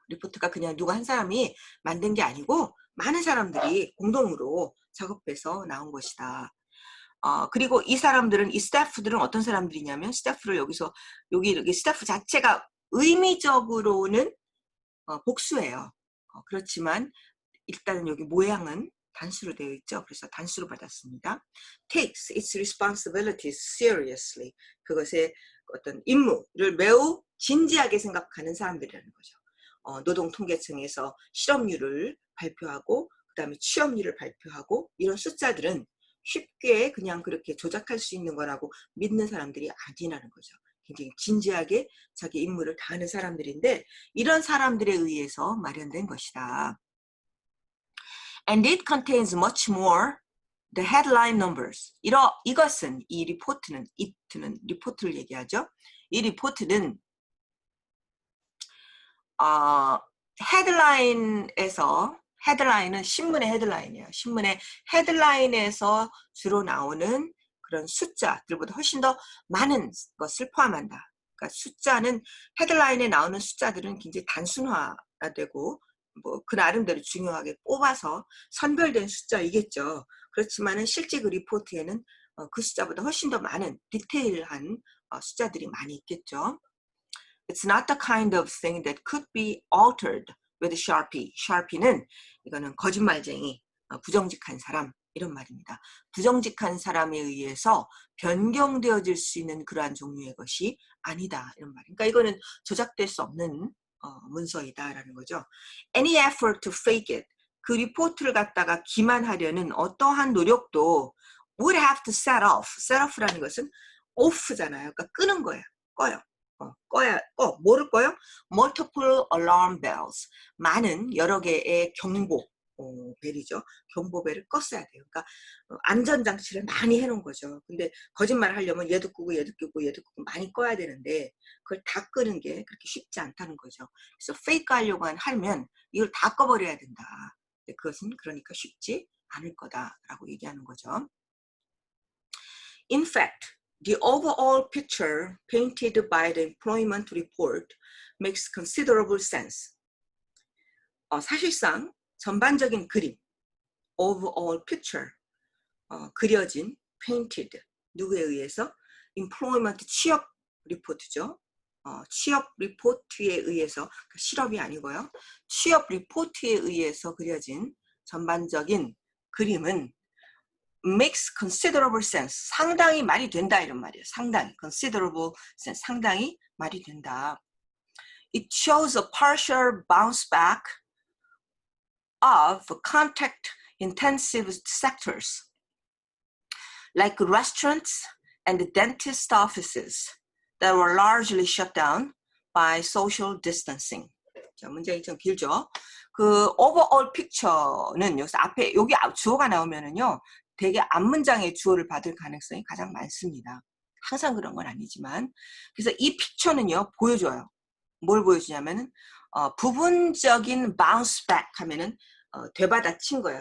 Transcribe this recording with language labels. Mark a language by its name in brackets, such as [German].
[Korean] 리포트가 그냥 누가 한 사람이 만든 게 아니고 많은 사람들이 공동으로 작업해서 나온 것이다. 그리고 이 사람들은, 이 스태프들은 어떤 사람들이냐면, 스태프를 여기서 여기 스태프 자체가 의미적으로는 복수예요. 그렇지만 일단은 여기 모양은 단수로 되어 있죠. 그래서 단수로 받았습니다. [English] takes its responsibilities seriously. [Korean] 그것의 어떤 임무를 매우 진지하게 생각하는 사람들이라는 거죠. 노동통계청에서 실업률을 발표하고 그 다음에 취업률을 발표하고 이런 숫자들은 쉽게 그냥 그렇게 조작할 수 있는 거라고 믿는 사람들이 아니라는 거죠. 굉장히 진지하게 자기 임무를 다하는 사람들인데 이런 사람들에 의해서 마련된 것이다. [English] And it contains much more the headline numbers. [Korean] 이것은, 이 리포트는, it는 리포트를 얘기하죠. 이 리포트는 헤드라인은 신문의 헤드라인이에요. 신문의 헤드라인에서 주로 나오는 그런 숫자들보다 훨씬 더 많은 것을 포함한다. 그러니까 숫자는, 헤드라인에 나오는 숫자들은 굉장히 단순화되고 뭐 그 나름대로 중요하게 뽑아서 선별된 숫자이겠죠. 그렇지만은 실제 그 리포트에는 그 숫자보다 훨씬 더 많은 디테일한 숫자들이 많이 있겠죠. [English] It's not the kind of thing that could be altered with Sharpie. [Korean] Sharpie는 이거는 거짓말쟁이, 부정직한 사람 이런 말입니다. 부정직한 사람에 의해서 변경되어질 수 있는 그러한 종류의 것이 아니다 이런 말. 그러니까 이거는 조작될 수 없는 문서이다라는 거죠. [English] Any effort to fake it. [Korean] 그 리포트를 갖다가 기만하려는 어떠한 노력도 [English] would have to set off. [Korean] set off라는 것은 off잖아요. 그러니까 끄는 거예요. 꺼요. 뭐를 꺼요? [English] Multiple alarm bells. [Korean] 많은 여러 개의 경보 벨이죠. 경보벨을 껐어야 돼요. 그러니까 안전장치를 많이 해놓은 거죠. 근데 거짓말을 하려면 얘도 끄고 얘도 끄고 얘도 끄고 많이 꺼야 되는데 그걸 다 끄는 게 그렇게 쉽지 않다는 거죠. 그래서 페이크 하려고 하면 이걸 다 꺼버려야 된다. 그것은 그러니까 쉽지 않을 거다라고 얘기하는 거죠. [English] In fact, the overall picture painted by the employment report makes considerable sense. [Korean] 사실상 전반적인 그림, [English] overall picture, [Korean] 그려진, painted, 누구에 의해서? employment, 취업 리포트죠. 취업 리포트에 의해서, 실업이 아니고요. 취업 리포트에 의해서 그려진 전반적인 그림은 [English] makes considerable sense. [Korean] 상당히 말이 된다 이런 말이에요. 상당히 [English] considerable sense. [Korean] 상당히 말이 된다. [English] It shows a partial bounce back of contact intensive sectors like restaurants and dentist offices that were largely shut down by social distancing. [Korean] 자, 문장이 좀 길죠. 그 overall picture는 여기서 앞에 여기 주어가 나오면은요. 되게 앞문장의 주어를 받을 가능성이 가장 많습니다. 항상 그런 건 아니지만. 그래서 이 픽처는요, 보여줘요. 뭘 보여주냐면은, 부분적인 bounce back 하면은, 되받아친 거예요.